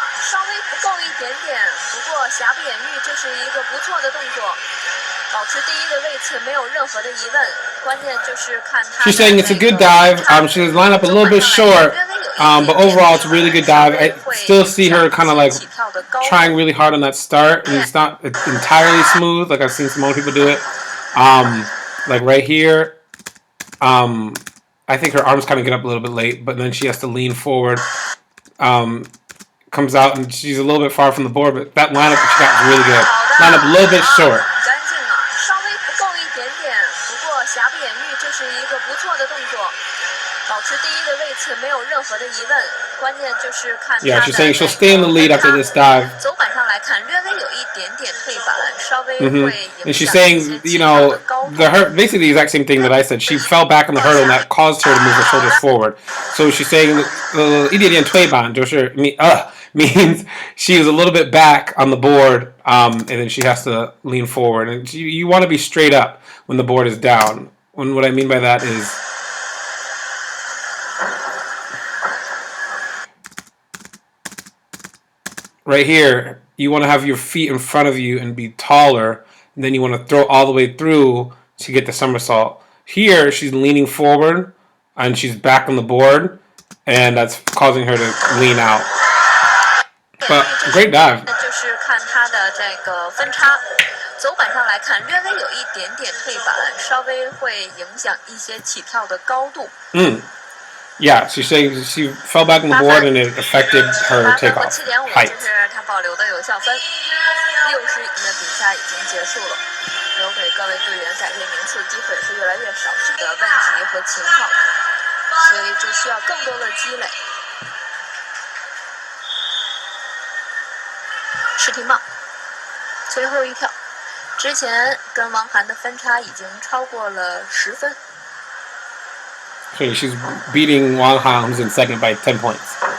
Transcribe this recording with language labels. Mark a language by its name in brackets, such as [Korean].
[Chinese] 稍微不够一点点，不过瑕不掩瑜，这是一个不错的动作。保持第一的位置没有任何的疑问，关键就是看他。 [English] She's saying it's a good dive. She's lined up a little bit short, but overall it's a really good dive. I still see her kind of like trying really hard on that start, and it's not entirely smooth. Like I've seen some other people do it. Like right here, I think her arms kind of get up a little bit late, but then she has to lean forward. Comes out and she's a little bit far from the board, but that lineup that she got was really good. Lined up a little bit short. [Chinese] 稍微不够一点点，不过瑕不掩瑜，这是一个不错的动作。保持第一的位置没有任何的疑问，关键就是看。 [English] Yeah, she's saying she'll stay in the lead after this dive. [Chinese] 走板上来看，略微有一点点退板，稍微会影响。 [English] And she's saying, you know, basically the exact same thing that I said. She fell back on the hurdle and that caused her to move her shoulders forward. So she's saying, [Chinese] 一点点退板就是 [English] means she is a little bit back on the board, and then she has to lean forward. And you want to be straight up when the board is down. And what I mean by that is, right here, you want to have your feet in front of you and be taller, and then you want to throw all the way through to get the somersault. Here, she's leaning forward, and she's back on the board, and that's causing her to lean out. But great dive. [Chinese] 就是看它的这个分差，走板上来看，略微有一点点退板，稍微会影响一些起跳的高度。 [English] Yeah, she's saying she fell back on the board and it affected her takeoff height. [Chinese] 这是她保留的有效分。 60的比赛已经结束了，留给各位队员改变名次的机会是越来越少，这个问题和情况，所以就需要更多的积累。石廷茂，最后一跳，之前跟王涵的分差已经超过了10分。 [English] So she's beating Wang Han, who's in second by 10 points.